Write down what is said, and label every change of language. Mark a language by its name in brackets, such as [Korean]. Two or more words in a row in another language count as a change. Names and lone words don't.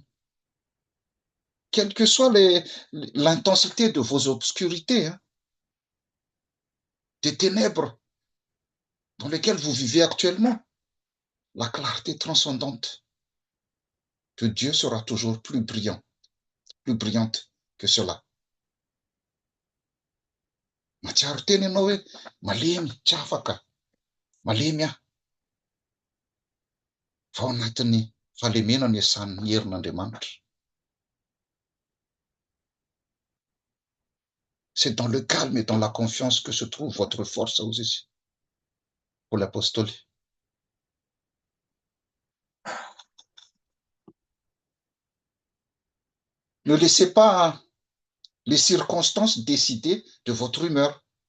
[French] Quelle que soit l'intensité de vos obscurités, des ténèbres dans lesquelles vous vivez actuellement, la clarté transcendante de Dieu sera toujours plus brillante que cela. [Malagasy] Matsiaro teny ianao hoe malemy tsy afaka, malemy aho. Fa ao anatin'ny fahalemena no iasan'ny herin'Andriamanitra. [French] C'est dans le calme et dans la confiance que se trouve votre force aussi, pour l'apostolie. Ne laissez pas les circonstances décidées de votre humeur.